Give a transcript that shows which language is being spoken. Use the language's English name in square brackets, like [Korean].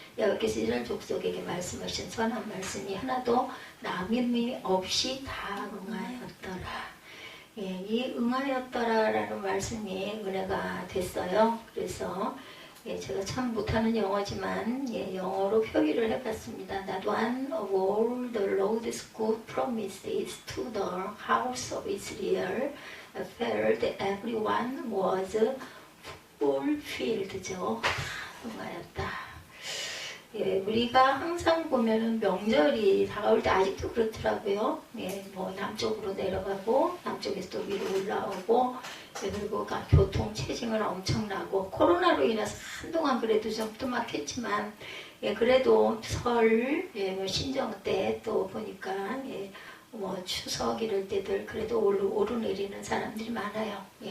[Korean] 여호와께서 이스라엘 족속에게 말씀하신 선한 말씀이 하나도 남임이 없이 다 응하였더라. 예, 이 응하였더라라는 말씀이 은혜가 됐어요. 그래서 제가 참 못하는 영어지만 영어로 표기를 해봤습니다. [English] That one of all the Lord's good promises to the house of Israel felt everyone was fulfilled죠. [Korean] 응하였다. 예, 우리가 항상 보면은 명절이 다가올 때 아직도 그렇더라고요. 예, 뭐 남쪽으로 내려가고 남쪽에서 또 위로 올라오고 그리고 교통 체증은 엄청나고 코로나로 인해서 한동안 그래도 좀 뜸막했지만 그래도 설, 뭐 신정 때 또 보니까 뭐 추석 이럴 때들 그래도 오르내리는 사람들이 많아요.